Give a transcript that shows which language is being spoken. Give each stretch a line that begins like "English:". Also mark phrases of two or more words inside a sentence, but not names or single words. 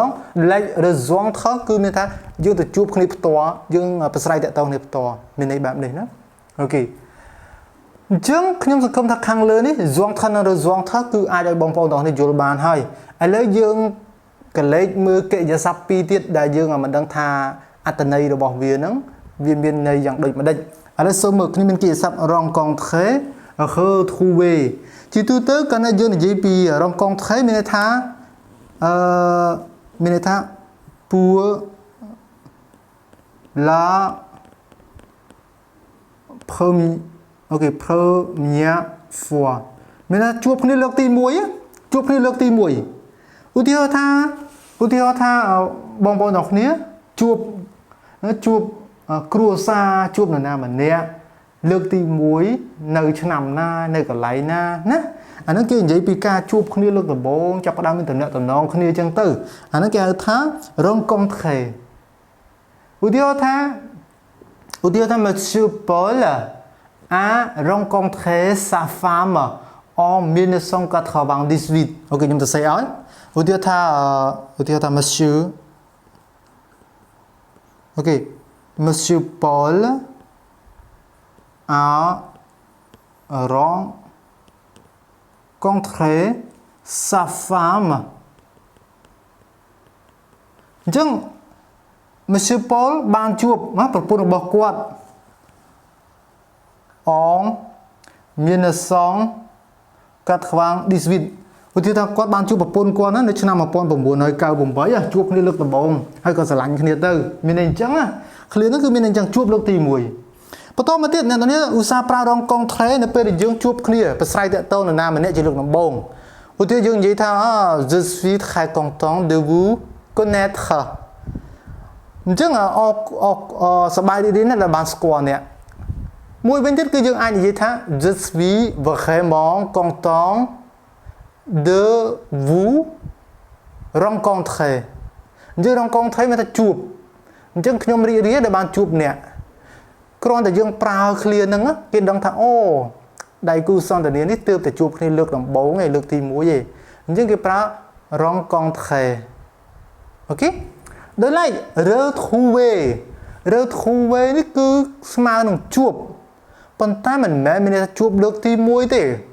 Khmer: ង rejoindre គឺមានថាយើងទៅជួបគ្នាផ្ទាល់យើងប្រស្រ័យតាក់ទងគ្នាផ្ទាល់មានន័យបែបនេះណាអូខេអញ្ចឹងខ្ញុំសង្ឃឹមថាខាងលើនេះ joindre និង rejoindre គឺអាចឲ្យបងប្អូនទាំងនេះយល់បានហើយឥឡូវយើងកលេចមើលកិរិយាសព្ទ2ទៀតដែលយើងមិនដឹងថាអត្ថន័យរបស់វាហ្នឹងវាមានន័យយ៉ាងដូចម្ដេចឥឡូវសូមមើលខ្ញុំមានកិរិយាសព្ទ
French: rencontrer retrouver
Khmer: ជាទូទៅកាលណាយើងនិយាយពី rencontrer មានន័យ ថា
French: pour la première fois
Khmer: មានថាជួបគ្នាលើកទី1ជួបគ្នាលើកទី1ឧទាហរណ៍ថាបងប្អូនទាំងគ្នាជួប គ្រួសារជួបនរណាម្នាក់លើកទី1នៅឆ្នាំណានៅកន្លែង ណាណាអាហ្នឹងគេនិយាយពីការជួបគ្នាលើកដំបូងចាប់ផ្ដើមមានទំនាក់ទំនងគ្នាអញ្ចឹងទៅអាហ្នឹងគេហៅថា rencontrer ឧទាហរណ៍ថា
French: Monsieur Paul a rencontré sa femme en 1998
Khmer: អូខេខ្ញុំទៅសេឲ្យឧទាហរណ៍ថា Monsieur អូខេ Monsieur Paul
French: a rencontré sa femme
Khmer: អញ្ចឹង Monsieur Paul បានជួបប្រពន្ធរបស់គាត់ en 1998 ឧទាហរណ៍ថាគាត់បានជួបប្រពន្ធគាត់នៅឆ្នាំ 1998 ជួបគ្នាលើកដំបូងហើយក៏ស្រឡាញ់គ្នាទៅមានន័យអញ្ចឹងណាឃ្លា នោះគឺមានន័យអញ្ចឹងជួបលើកទី1បន្តមកទៀតអ្នកនរនេះឧស្សាហ៍ប្រើរងកងថេនៅពេលដែលយើងជួបគ្នាប្រស្រ័យតាក់ទងនរណាម្នាក់ជាលើកដំបូងឧ ទាហរណ៍យើងនិយាយថា
French: je suis très content de vous connaître
Khmer: អញ្ចឹងសប្បាយរីករាយណាស់ដែលបានស្គាល់អ្នកមួយវិញទៀតគឺយើង អាចនិយាយថា
French: je suis vraiment content de vous rencontrer
Khmer: អញ្ចឹង rencontrer មានថាជួបអញ្ចឹងខ្ញុំរីក រាយដែលបានជួបអ្នកគ្រាន់តែយើងប្រើឃ្លាហ្នឹងគេដឹងថាអូដៃគូសន្ទនានេះទើបតែជួបគ្នាលើកដំបូងឯងលើកទី1ឯងអញ្ចឹងគេប្រើ rencontrer អូខេដោយឡែក retrouver នេះគឺស្មើនឹងជួបប៉ុន្តែមិនមែនមានន័យថាជួបលើកទី1ទេ